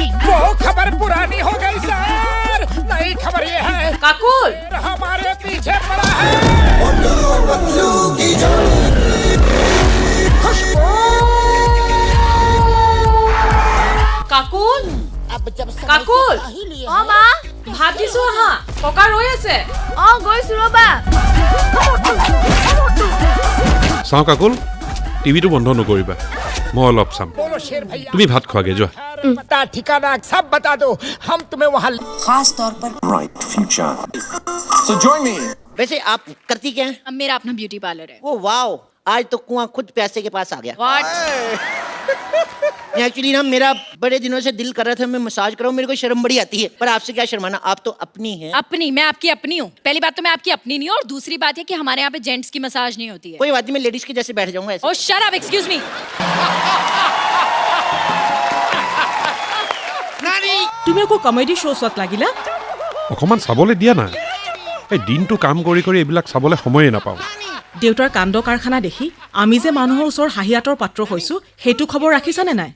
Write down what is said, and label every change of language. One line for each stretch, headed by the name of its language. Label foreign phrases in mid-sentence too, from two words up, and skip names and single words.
Hindi: वो खबर पुरानी हो गई सर नई खबर ये है কাকুল हमारे पीछे पड़ा है কাকুল अब जब
Assamese: কাকুল অঁ মা ভাত দিছো আহা ককা ৰৈ আছে অঁ গৈছোঁ ৰ'বা চাওঁ কাকুল টিভিটো বন্ধ নকৰিবা মই অলপ চাম
Hindi: बोलो शेर भैया
Assamese: তুমি ভাত খোৱাগে যোৱা
Hindi: पता ठिकाना सब बता दो हम तुम्हें वहाँ खास तौर पर
English: right future so join me
Hindi: वैसे आप करती क्या हैं? मेरा अपना ब्यूटी पार्लर है ओ वाओ आज तो कुआं खुद प्यासे के पास आ गया एक्चुअली ना मेरा बड़े दिनों से दिल कर रहा था मैं मसाज कराऊं मेरे को शर्म बड़ी आती है पर आपसे क्या शर्माना आप तो अपनी हैं अपनी मैं आपकी अपनी हूँ पहली बात तो मैं आपकी अपनी नहीं हूँ और दूसरी बात है कि हमारे यहाँ पे जेंट्स की मसाज नहीं होती है कोई बात नहीं मैं लेडीज के जैसे बैठ जाऊंगा ऐसे
English: oh shut up excuse me
Assamese: তুমি আকৌ
English: comedy show'
Assamese: চোৱাত লাগিলা অকণমান চাবলৈ দিয়া না এই দিনটো কাম কৰি কৰি এইবিলাক চাবলৈ সময়ে নাপাওঁ দেউতাৰ কাণ্ড কাৰখানা দেখি আমি যে মানুহৰ ওচৰ হাঁহিয়াতৰ পাত্ৰ হৈছো সেইটো খবৰ ৰাখিছানে নাই